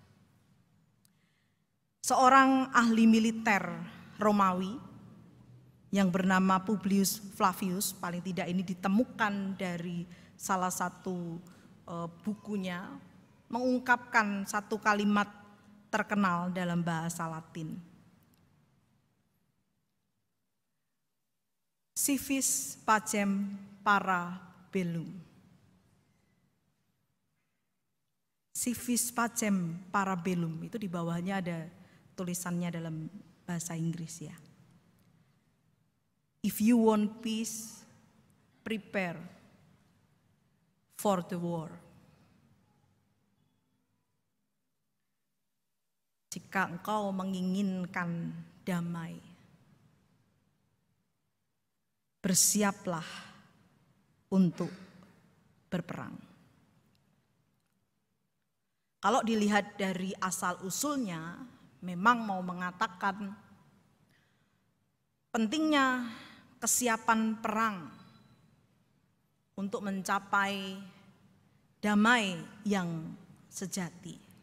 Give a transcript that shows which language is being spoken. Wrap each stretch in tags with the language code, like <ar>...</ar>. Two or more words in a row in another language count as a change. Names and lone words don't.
<id>Seorang ahli militer Romawi yang bernama Publius Flavius, paling tidak ini ditemukan dari salah satu bukunya, mengungkapkan satu kalimat terkenal dalam bahasa Latin.</id> <la>Si vis pacem para bellum. Si vis pacem para bellum,</la> <id>itu di bawahnya ada tulisannya dalam bahasa Inggris ya.</id> <en>If you want peace, prepare for the war.</en> <id>Jika engkau menginginkan damai, bersiaplah untuk berperang. Kalau dilihat dari asal-usulnya, memang mau mengatakan pentingnya kesiapan perang untuk mencapai damai yang sejati.</id>